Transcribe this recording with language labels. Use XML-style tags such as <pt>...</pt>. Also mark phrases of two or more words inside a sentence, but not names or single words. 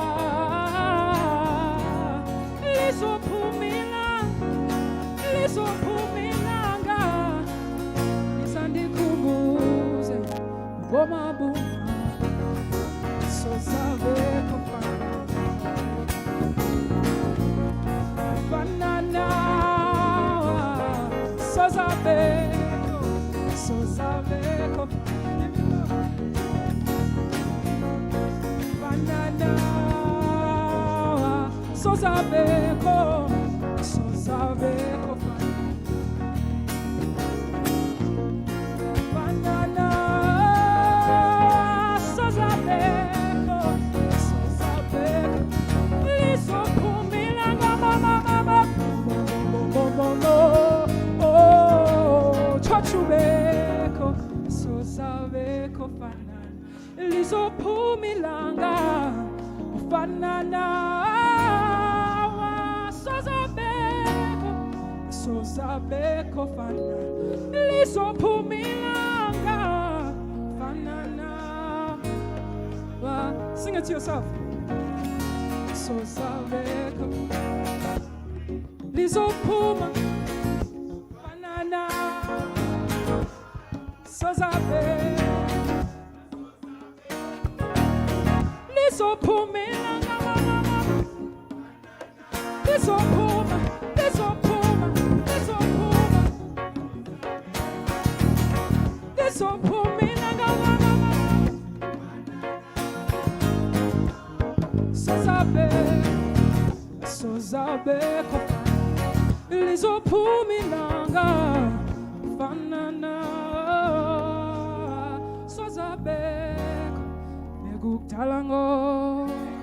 <xh>lizophuma ilanga izandikhumbuze ubomabumanga sozavekho banana sozavekho banana sozavekho banana sozavekho lizophuma ilanga mama chochubekho sozavekho banana lizophuma ilanga banana sozavekho banana lizophuma ilanga banana</xh> <en>sing it to yourself</en> <xh>sozavekho lizophuma banana sozavekho lizophuma ilanga lizophuma lizophuma ilanga sozavekho lizophuma ilanga banana sozavekho bekukudala ngoko</xh>